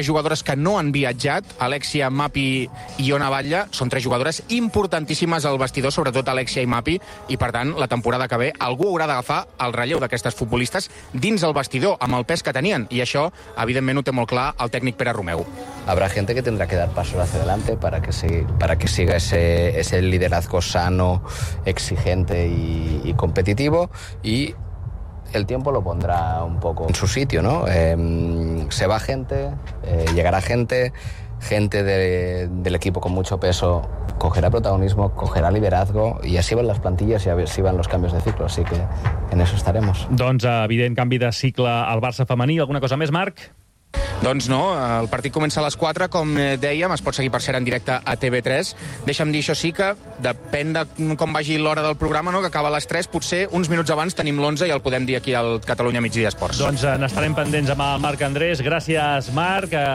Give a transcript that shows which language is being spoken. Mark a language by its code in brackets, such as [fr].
[ca] Tres jugadores que no han viatjat, Alexia, Mapi i Iona Batlle, són tres jugadores importantíssimes al vestidor, sobretot Alexia i Mapi, i, per tant, la temporada que ve, algú haurà d'agafar el relleu d'aquestes futbolistes dins el vestidor, amb el pes que tenien, i això, evidentment, ho té molt clar el tècnic Pere Romeu. [es] Habrá gente que tendrá que dar pasos hacia adelante para que siga ese liderazgo sano, exigente y competitivo, y el tiempo lo pondrá un poco en su sitio, ¿no? Se va gente, llegará gente, gente del equipo con mucho peso cogerá protagonismo, cogerá liderazgo y así van las plantillas y así van los cambios de ciclo, así que en eso estaremos. [ca] Doncs evident canvi de cicle al Barça femení. Alguna cosa més, Marc? Doncs no, el partit comença a les 4, com dèiem, es pot seguir per ser en directe a TV3. Deixa'm dir això sí que, depèn de com vagi l'hora del programa, no, que acaba a les 3, potser uns minuts abans tenim l'11 i el podem dir aquí al Catalunya Migdia Esports. Doncs n'estarem pendents amb el Marc Andrés. Gràcies, Marc.